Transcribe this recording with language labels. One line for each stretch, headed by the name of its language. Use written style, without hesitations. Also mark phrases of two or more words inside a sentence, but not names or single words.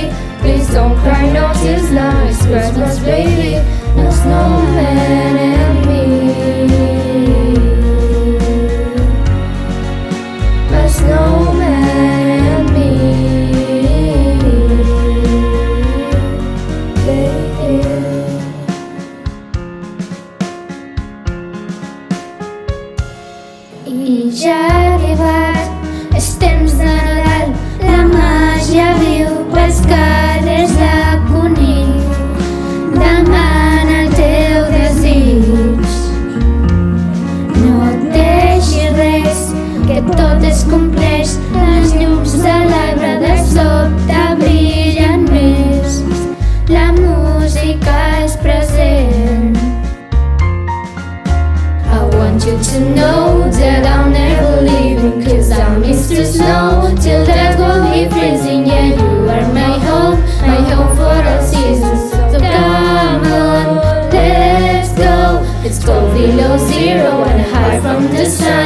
English: Please don't cry, no tears now, it's Christmas, baby. No snowman and me. My snowman and me, baby.
Catalan: I ja ha arribat, és temps de Nadal, la màgia viu pels carrers de Cunit. Demana el teu desig, no et deixis res, que tot es compleix. Les llums de l'arbre de sobte brillen més, la música és present.
English: I want you to know that I'll never leave you, 'cause I miss the snow till that will be freezing. Yeah, you are my home for all seasons. So come on, let's go below zero and hide from the sun.